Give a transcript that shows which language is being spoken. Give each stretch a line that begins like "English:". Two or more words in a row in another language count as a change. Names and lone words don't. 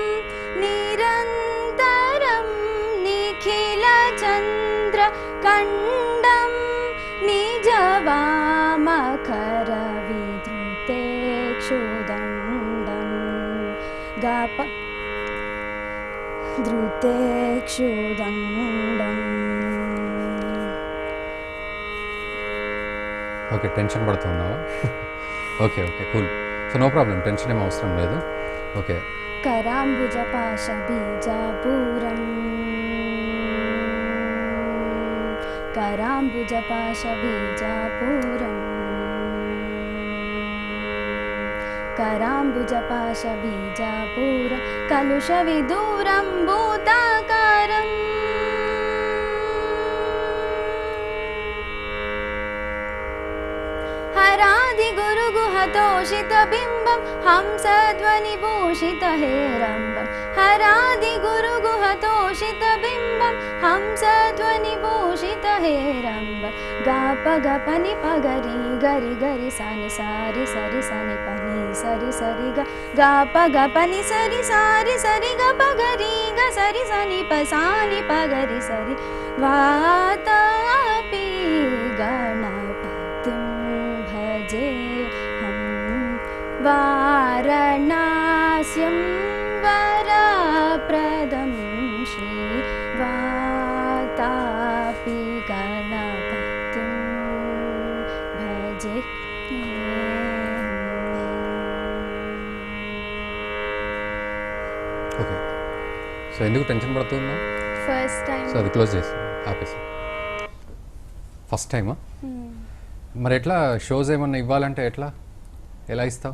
Sanskrit: निरन्तरं निखिलचन्द्रकण्डं निजवामकरविधृतेक्षुदण्डं गाप धृतेक्षुदण्डम्.
Telugu: ఓకే, టెన్షన్ పడుతున్నావా?
English: okay okay, cool. so no problem, tension
Telugu: ఏం అవసరం లేదు.
English: ఓకే.
Sanskrit: कराम्बुजपाश बीजापुरं कराम्बुजपाश बीजापुरं कराम्बुजपाश बीजापुर कलुषविदूरं भूताकारम् हरादिगुरुगुहतोषितबिम्बं हंसध्वनिभूषितहेरम्बं हरादिगुरुगुहतोषितबिम्बं हंसध्वनिभूषितहेरम्बं गाप गपनि पगरि गरि गरि सनि सारि सरि सनि पनि सरि सरि ग गाप गपनि सरि सारि सरि ग पगरि ग सरि सनि पसानि पगरि सरि वातापि गणपतिं भजे वाराणास्यं वरप्रदं श्री वातापि गणपतिं भजे.
Telugu: ఓకే. సో ఎందుకు టెన్షన్ పడుతుందా?
English: first time.
Telugu: సో అది క్లోజ్ చేసి ఆపేసి.
English: first time?
Telugu: మరి ఎట్లా షోస్ ఏమన్నా ఇవ్వాలంటే ఎలా ఇస్తావు?